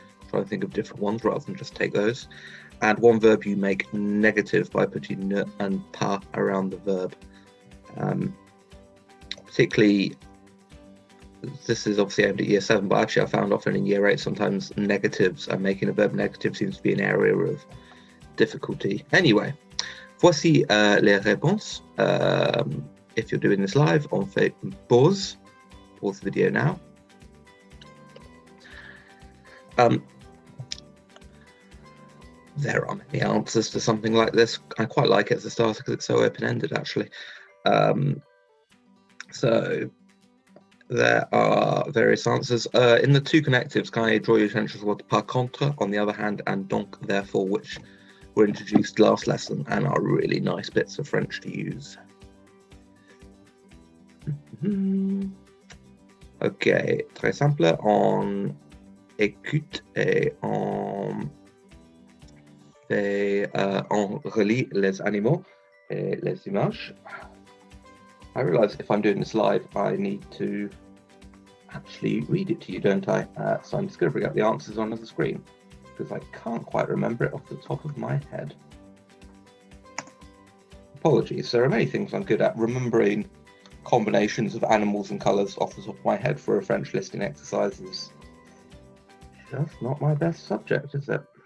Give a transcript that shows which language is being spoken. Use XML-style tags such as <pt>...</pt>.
<en>Try to think of different ones rather than just take those. And 1 verb you make negative by putting ne and pas around the verb. Particularly, this is obviously aimed at year 7, but actually I found often in year 8 sometimes negatives and making a verb negative seems to be an area of difficulty. Anyway,</en> <fr>voici les réponses.</fr> <en>If you're doing this live,</en> <fr>on fait pause</fr> <en>the video now. There are many answers to something like this. I quite like it as a starter because it's so open-ended, actually. So there are various answers. In the 2 connectives, can I draw your attention to what par contre, on the other hand, and donc, therefore, which were introduced last lesson and are really nice bits of French to use.</en> <fr>Ok, très simple. On écoute et on relie les animaux et les images.</fr> <en>I realise if I'm doing this live, I need to actually read it to you, don't I? So I'm just going to bring up the answers on the screen because I can't quite remember it off the top of my head. Apologies, there are many things I'm good at. Remembering combinations of animals and colours off the top of my head for a French listening exercise is just not my best subject, is it?</en>